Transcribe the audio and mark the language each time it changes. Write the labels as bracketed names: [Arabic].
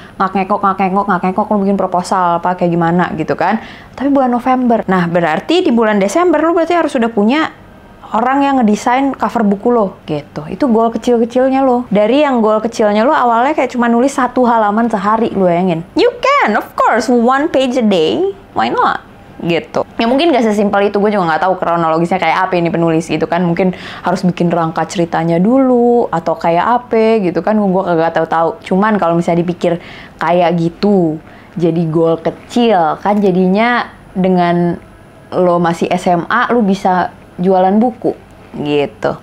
[Indonesian] Ngak-ngekok lo bikin proposal apa kayak gimana gitu kan. Tapi bulan November. Nah berarti di bulan Desember lo berarti harus sudah punya orang yang ngedesain cover buku lo gitu. Itu goal kecil-kecilnya lo. Dari yang goal kecilnya lo awalnya kayak cuma nulis 1 halaman sehari, lo bayangin. [English] You can, of course, 1 page a day. Why not? Gitu. [Indonesian] Ya mungkin gak sesimpel itu, gue juga nggak tahu kronologisnya kayak apa ini penulis gitu kan. Mungkin harus bikin rangka ceritanya dulu atau kayak apa gitu kan, gue kagak tahu. Cuman kalau misalnya dipikir kayak gitu, jadi goal kecil kan jadinya dengan lo masih SMA lo bisa jualan buku gitu.